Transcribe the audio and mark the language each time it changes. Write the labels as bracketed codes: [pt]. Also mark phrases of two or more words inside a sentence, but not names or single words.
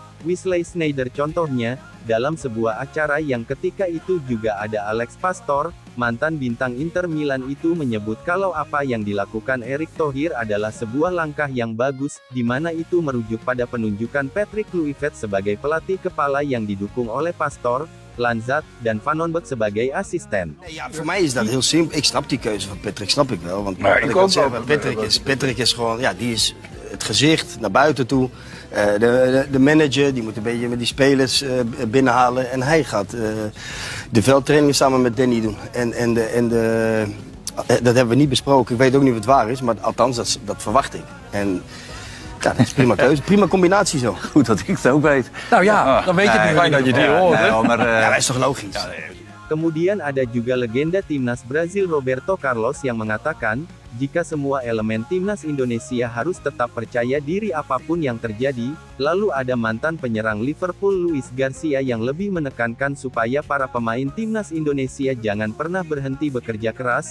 [id] Wesley Sneijder contohnya, dalam sebuah acara yang ketika itu juga ada Alex Pastor, mantan bintang Inter Milan itu menyebut kalau apa yang dilakukan Erick Thohir adalah sebuah langkah yang bagus, di mana itu merujuk pada penunjukan Patrick Kluivert sebagai pelatih kepala yang didukung oleh Pastor, Lanzat, dan Van Onbeek sebagai asisten. [nl] Ja, voor mij is dat heel simpel. Ik snap die keuze van Patrick, snap ik wel. Want Maar ik ook wel. Patrick is gewoon, ja, die is het gezicht naar buiten toe. De manager, die moet een beetje met die spelers binnenhalen. En hij gaat de veldtraining samen met Danny doen. Dat hebben we niet besproken. Ik weet ook niet of het waar is, maar althans, dat verwacht ik. En ja, dat is prima keuze. Prima combinatie zo. Goed dat ik het ook weet. Nou ja, dan weet je het nu. Fijn dat je die hoort. Ja, maar dat is toch logisch? [id] Kemudian ada juga legenda timnas Brazil Roberto Carlos yang mengatakan, jika semua elemen timnas Indonesia harus tetap percaya diri apapun yang terjadi. Lalu ada mantan penyerang Liverpool Luis Garcia yang lebih menekankan supaya para pemain timnas Indonesia jangan pernah berhenti bekerja keras.